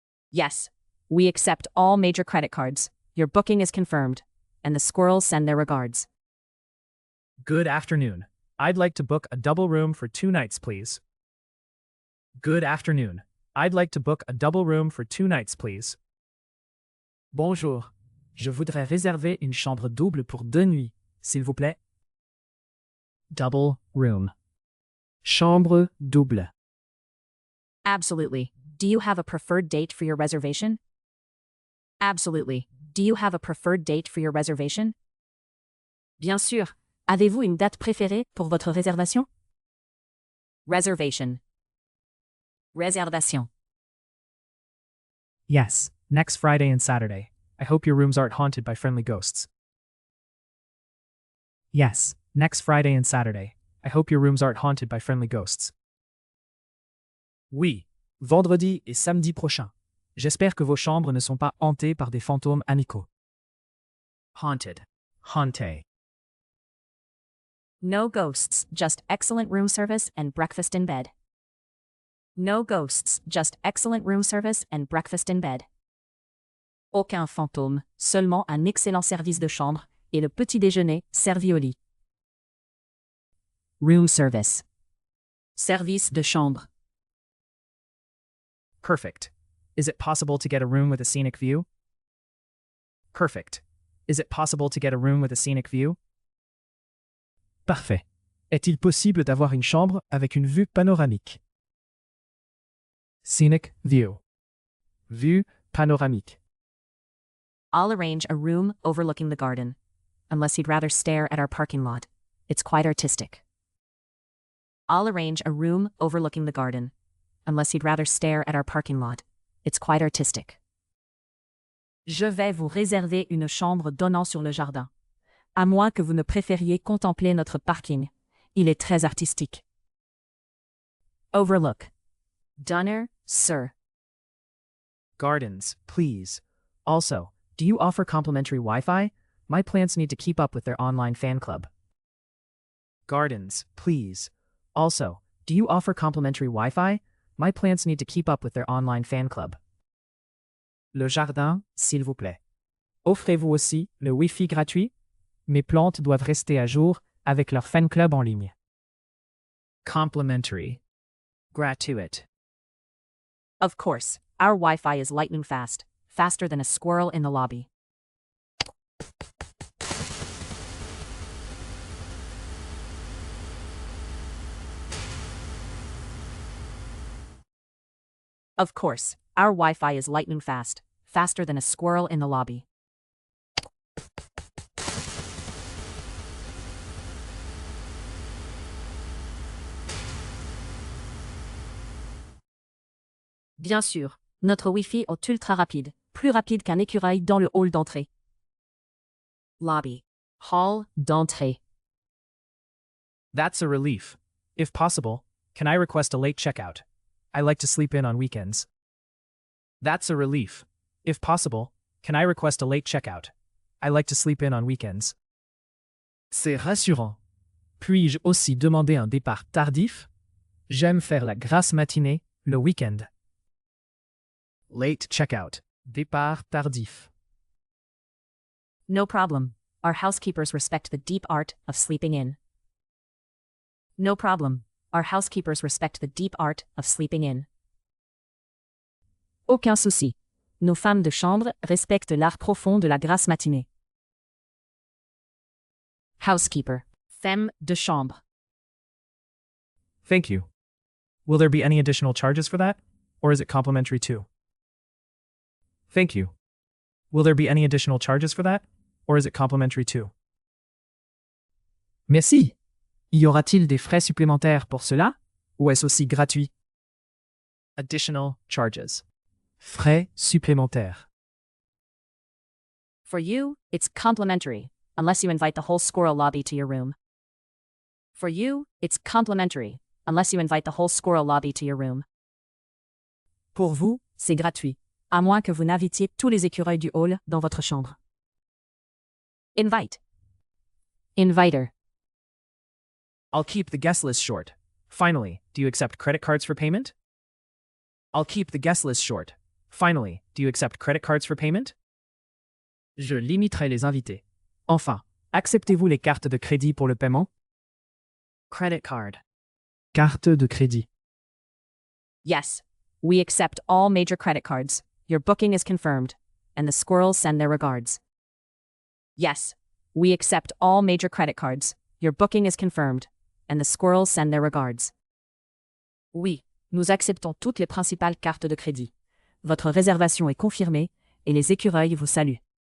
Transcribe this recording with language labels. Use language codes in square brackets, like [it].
[en] Yes, we accept all major credit cards. Your booking is confirmed, and the squirrels send their regards. Good afternoon. I'd like to book a double room for 2 nights, please. Good afternoon. I'd like to book a double room for 2 nights, please. [fr] Bonjour. Je voudrais réserver une chambre double pour 2 nuits, s'il vous plaît. [en] Double room. [fr] Chambre double. [en] Absolutely. Do you have a preferred date for your reservation? Absolutely. Do you have a preferred date for your reservation? [fr] Bien sûr. Avez-vous une date préférée pour votre réservation? [en] Reservation. Réservation. Yes, next Friday and Saturday. I hope your rooms aren't haunted by friendly ghosts. Yes, next Friday and Saturday. I hope your rooms aren't haunted by friendly ghosts. [fr] Oui, vendredi et samedi prochain. J'espère que vos chambres ne sont pas hantées par des fantômes amicaux. [en] Haunted. Hante. No ghosts, just excellent room service and breakfast in bed. No ghosts, just excellent room service and breakfast in bed. [fr] Aucun fantôme, seulement un excellent service de chambre et le petit déjeuner servi au lit. Room service. Service de chambre. [en] Perfect. Is it possible to get a room with a scenic view? Perfect. Is it possible to get a room with a scenic view? [fr] Parfait. Est-il possible d'avoir une chambre avec une vue panoramique? [en] Scenic view. [fr] Vue panoramique. [en] I'll arrange a room overlooking the garden. Unless you'd rather stare at our parking lot. It's quite artistic. I'll arrange a room overlooking the garden. Unless you'd rather stare at our parking lot. It's quite artistic. [fr] Je vais vous réserver une chambre donnant sur le jardin. À moins que vous ne préfériez contempler notre parking. Il est très artistique. Overlook. Donner, sir. [en] Gardens, please. Also, do you offer complimentary Wi-Fi? My plants need to keep up with their online fan club. Gardens, please. Also, do you offer complimentary Wi-Fi? My plants need to keep up with their online fan club. [fr] Le jardin, s'il vous plaît. Offrez-vous aussi le Wi-Fi gratuit? Mes plantes doivent rester à jour avec leur fan club en ligne. [en] Complimentary. Gratuit. Of course, our Wi-Fi is lightning fast, faster than a squirrel in the lobby. Of course, our Wi-Fi is lightning fast, faster than a squirrel in the lobby. [fr] Bien sûr, notre Wi-Fi est ultra rapide, plus rapide qu'un écureuil dans le hall d'entrée. Lobby. Hall d'entrée. [en] That's a relief. If possible, can I request a late checkout? I like to sleep in on weekends. That's a relief. If possible, can I request a late checkout? I like to sleep in on weekends. [fr] C'est rassurant. Puis-je aussi demander un départ tardif? J'aime faire la grasse matinée le week-end. [en] Late checkout. [fr] Départ tardif. [en] No problem. Our housekeepers respect the deep art of sleeping in. No problem. Our housekeepers respect the deep art of sleeping in. [fr] Aucun souci. Nos femmes de chambre respectent l'art profond de la grasse matinée. Housekeeper. Femme de chambre. [en] Thank you. Will there be any additional charges for that? Or is it complimentary too? Thank you. Will there be any additional charges for that? Or is it complimentary too? [fr] Merci. Y aura-t-il des frais supplémentaires pour cela? Ou est-ce aussi gratuit? [en] Additional charges. [fr] Frais supplémentaires. [en] For you, it's complimentary, unless you invite the whole squirrel lobby to your room. For you, it's complimentary, unless you invite the whole squirrel lobby to your room. [fr] Pour vous, c'est gratuit, à moins que vous n'invitiez tous les écureuils du hall dans votre chambre. [en] Invite. Inviter. I'll keep the guest list short. Finally, do you accept credit cards for payment? I'll keep the guest list short. Finally, do you accept credit cards for payment? [fr] Je limiterai les invités. Enfin, acceptez-vous les cartes de crédit pour le paiement? [en] Credit card. [fr] Carte de crédit. [en] Yes, we accept all major credit cards. Your booking is confirmed, and the squirrels send their regards. Yes, we accept all major credit cards. Your booking is confirmed, and the squirrels send their regards. [fr] Oui, nous acceptons toutes les principales cartes de crédit. Votre réservation est confirmée, et les écureuils vous saluent.